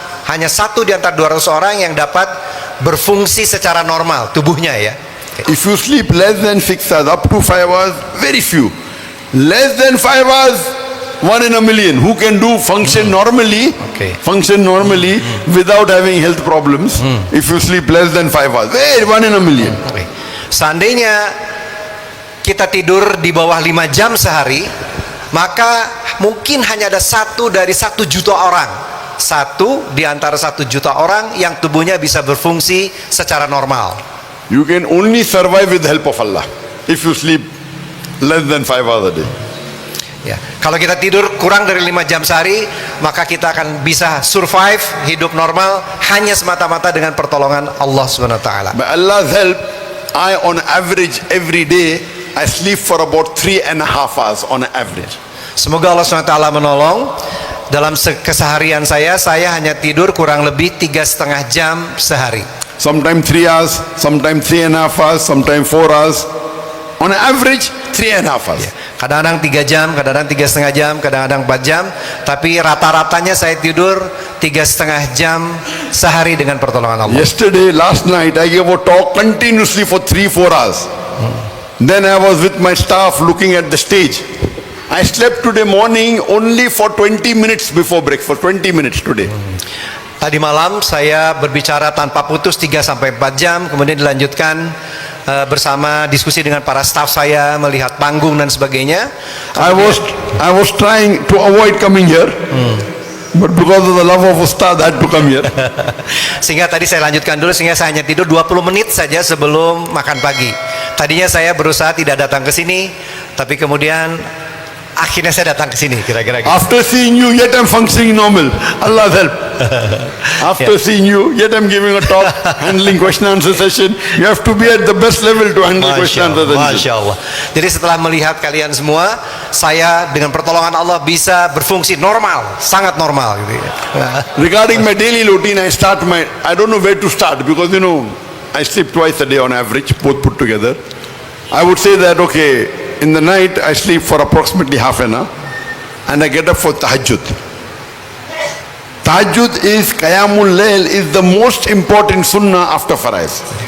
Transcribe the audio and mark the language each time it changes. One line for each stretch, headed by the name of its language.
Indonesian: Hanya 1 di antara 200 orang yang dapat berfungsi secara normal tubuhnya ya.
English: If you sleep less than 6 hours, up to 5 hours, very few. Less than 5 hours, 1 in a million. Who can do function normally? Okay. Function normally without having health problems. If you sleep less than 5 hours, 1 in a million.
Indonesian: Oke. Seandainya kita tidur di bawah 5 jam sehari, maka mungkin hanya ada 1 dari 1 juta orang. 1 di antara 1 juta orang yang tubuhnya bisa berfungsi secara normal.
English: You can only survive with the help of Allah. If you sleep less than 5 hours a day.
Indonesian: Ya, kalau kita tidur kurang dari 5 jam sehari, maka kita akan bisa survive hidup normal hanya semata-mata dengan pertolongan Allah Subhanahu wa taala.
English: By Allah's help, I on average every day I sleep for about 3.5 hours on average.
Indonesian: Semoga Allah Subhanahu wa taala menolong. Dalam keseharian saya hanya tidur kurang lebih 3,5 jam sehari.
English: Sometimes 3 hours, sometimes 3.5 hours, sometimes 4 hours. On average 3.5 hours.
Indonesian: Kadang-kadang 3 jam, kadang-kadang 3,5 jam, kadang-kadang 4 jam. Tapi rata-ratanya saya tidur 3,5 jam sehari dengan pertolongan Allah.
English: Yesterday, last night, I gave a talk continuously for 3-4 hours. Then I was with my staff looking at the stage. I slept today morning only for 20 minutes before breakfast. 20 minutes today.
Indonesian: Tadi malam saya berbicara tanpa putus 3-4 jam, kemudian dilanjutkan bersama diskusi dengan para staf saya, melihat panggung dan sebagainya.
English: I was trying to avoid coming here. But because of the love of Ustad, I had to come here.
Indonesian: Sehingga tadi saya lanjutkan dulu, sehingga saya hanya tidur 20 menit saja sebelum makan pagi. Tadinya saya berusaha tidak datang ke sini, tapi kemudian akhirnya saya datang ke sini, kira-kira gitu.
English: After seeing you, yet I'm functioning normal. Allah's help. After seeing you, yet I'm giving a talk, handling question answer session. You have to be at the best level to handle question answer session.
Arabic: Masya Allah.
Indonesian: Jadi setelah melihat kalian semua, saya dengan pertolongan Allah bisa berfungsi normal, sangat normal gitu ya.
English: Regarding my daily routine, I don't know where to start because I sleep twice a day on average, both put together. I would say that, okay, in the night I sleep for approximately half an hour and I get up for tahajjud. Tahajjud is Qiyamul Layl is the most important sunnah after Faraiz.